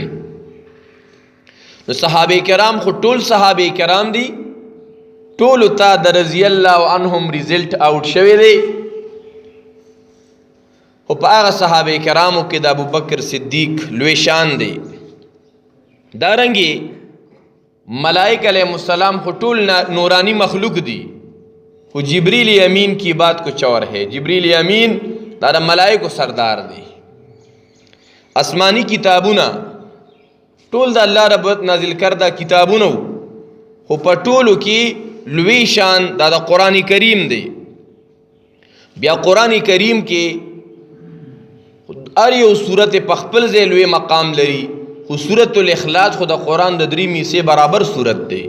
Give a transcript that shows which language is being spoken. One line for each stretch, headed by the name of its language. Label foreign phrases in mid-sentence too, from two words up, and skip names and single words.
Pashto: نو صحابه کرام خو ټول صحابه کرام دي، ټول ته د
Arabic: رضی الله عنهم
English: result out
Pashto: شوی دی. خو په هغه صحابه کرامو کې د ابو بکر صدیق لوی شان دی. دارنګې ملائکه
Arabic: علیهم السلام
Pashto: خو ټول نورانی مخلوق دی، خو
Urdu: جبریل امین کی بات کچھ اور ہے.
Pashto: جبریل امین دا د ملائکو سردار دی. آسمانی کتابونه ټول د الله رب نازل کرده کتابونه، خو په ټولو کې لوی شان دا د قرآن کریم دی. بیا قرآن کریم کې هر یو صورت په خپل ځای لوی مقام لري، خو سورۃ الاخلاص خو د قرآن د 3 حصے برابر صورت دی.